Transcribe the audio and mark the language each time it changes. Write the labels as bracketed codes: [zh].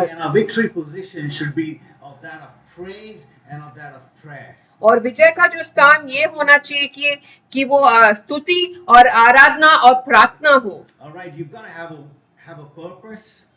[en] Okay, and our victory position should be of that of praise and of that of prayer. [hi] और विजय का जो स्थान ये होना चाहिए कि वो स्तुति और आराधना और प्रार्थना हो। [en] All right, you've got to have a purpose.